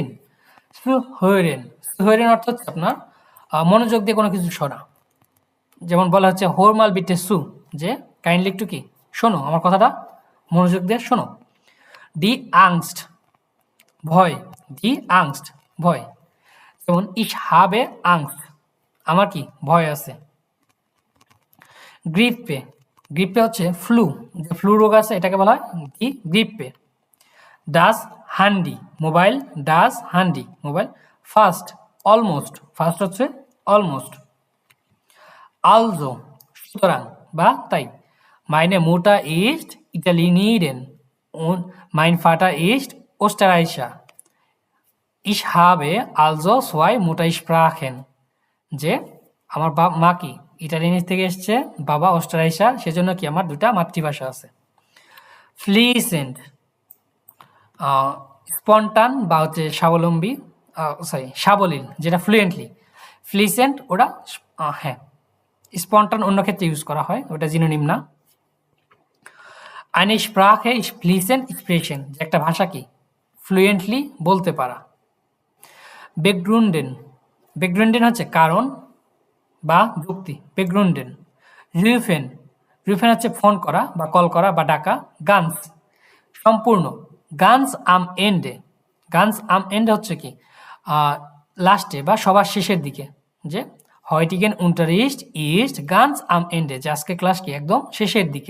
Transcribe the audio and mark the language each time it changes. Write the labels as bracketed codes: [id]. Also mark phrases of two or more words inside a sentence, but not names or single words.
[bn] সুহরেন, সুহরেন অর্থ হচ্ছে আপনার মনোযোগ দিয়ে কোনো কিছু শোনা। যেমন বলা হচ্ছে [de] Hör mal bitte zu, [bn] যে কাইন্ডলি একটু কি শোনো, আমার কথাটা মনোযোগ দিয়ে শোনো। [de] die Angst, [bn] ভয়। [de] die Angst, [bn] ভয়। [de] যেমন ich habe Angst, [bn] আমার কি ভয় আছে। গ্রিপে, গ্রিপে হচ্ছে ফ্লু, যে ফ্লু রোগ আছে এটাকে বলা হয় কি গ্রিপে। [de] das Handy, [bn] মোবাইল, [de] das Handy [bn] মোবাইল। ফাস্ট, অলমোস্ট, ফাস্ট হচ্ছে অলমোস্ট। আলজো, সুতরাং বা তাই। [de] Meine Mutter ist Italienerin und mein Vater ist Österreicher. Ich habe also zwei Muttersprachen. [bn] যে আমার মা কি ইটালিয়ান থেকে এসছে, বাবা অস্ট্রাইশার, সেজন্য কি আমার দুটা মাতৃভাষা আছে। ফ্লিসেন্ট, স্পন্টান বা হচ্ছে স্বাবলম্বী, সাবলীল, যেটা ফ্লুয়েন্টলি। ফ্লিসেন্ট ওটা হ্যাঁ, স্পন্টান অন্য ক্ষেত্রে ইউজ করা হয়, ওটা জিনোনিম না। [de] eine Sprache ist fließend sprechen, [bn] যে একটা ভাষা কি ফ্লুয়েন্টলি বলতে পারা। বেগ্রুন্ডেন, বেগ্রুন্ডেন হচ্ছে কারণ বা যুক্তি, বেগ্রুন্ডেন। রুফেন, রুফেন হচ্ছে ফোন করা বা কল করা বা ডাকা। গানস, সম্পূর্ণ। [de] ganz am Ende, ganz am Ende [bn] হচ্ছে কি লাস্টে বা সবার শেষের দিকে, যে [de] Heutiger Unterricht ist ganz am Ende, [bn] যে আজকে ক্লাস কি একদম শেষের দিকে।